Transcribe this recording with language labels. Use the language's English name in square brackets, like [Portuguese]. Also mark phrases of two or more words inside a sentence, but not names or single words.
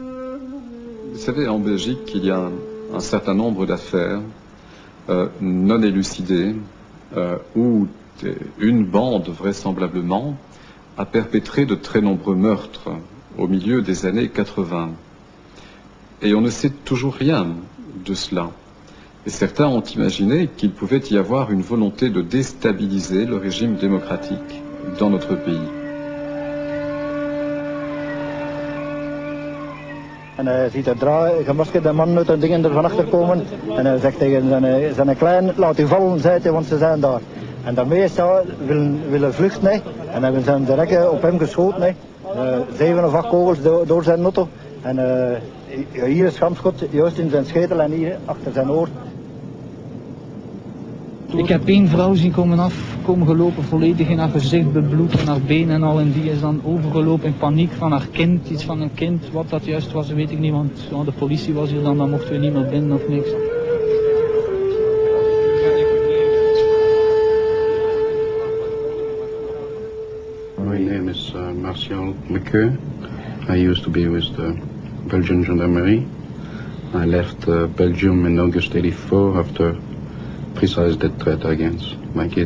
[French] Vous savez, en Belgique, il y a un certain nombre d'affaires non élucidées où une bande, vraisemblablement, a perpétré de très nombreux meurtres au milieu des années 80. Et on ne sait toujours rien de cela. Et certains ont imaginé qu'il pouvait y avoir une volonté de déstabiliser le régime démocratique dans notre pays. [Dutch] En ziet er gemaskerde mannen uit en dingen er van achter komen. En hij zegt tegen zijn klein, laat u vallen, zei hij, want ze zijn daar. En daarmee is hij willen vluchten. Hè. En hebben ze direct op hem geschoten. Hè. 7 of 8 kogels door zijn auto. En hier is schampschot, juist in zijn schedel en hier achter zijn oor. Ik heb één vrouw zien komen gelopen, volledig in haar gezicht bebloed en haar benen en al. En die is dan overgelopen in paniek van haar kind, iets van een kind. Wat dat juist was, weet ik niet, want ja, de politie was hier dan mochten we niet meer binnen of niks. [English] My name is Martial McCeux. I used to be with the Belgian Gendarmerie. I left Belgium in August '84 after precise death threat against my kids.